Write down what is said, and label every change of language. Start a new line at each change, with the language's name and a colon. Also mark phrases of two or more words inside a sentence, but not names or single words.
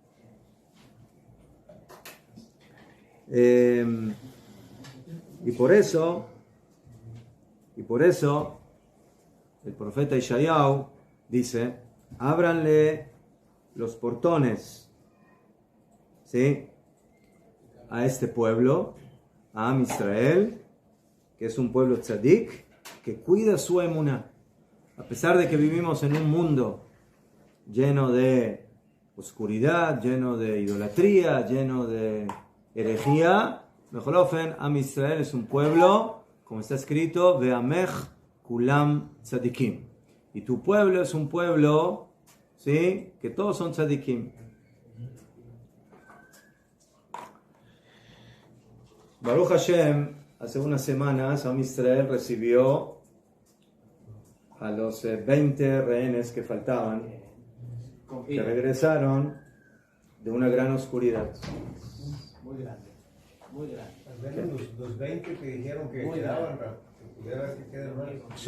Spanish: Y por eso el profeta Ishayahu dice: ábranle los portones, ¿sí?, a este pueblo, a Am Israel, que es un pueblo tzadik, que cuida su emuná. A pesar de que vivimos en un mundo lleno de oscuridad, lleno de idolatría, lleno de herejía, Mejolofen, Am Israel es un pueblo, como está escrito,
Hebrew: ועמך כלם צדיקים.
Spanish: Y tu pueblo es un pueblo, ¿sí?, que todos son tzadikim.
Hebrew: ברוך השם,
Spanish: hace unas semanas, Am Israel recibió a los 20 rehenes que faltaban, que regresaron de una gran oscuridad. Muy grande, muy grande. Los 20 que dijeron que quedaban, que quedan más.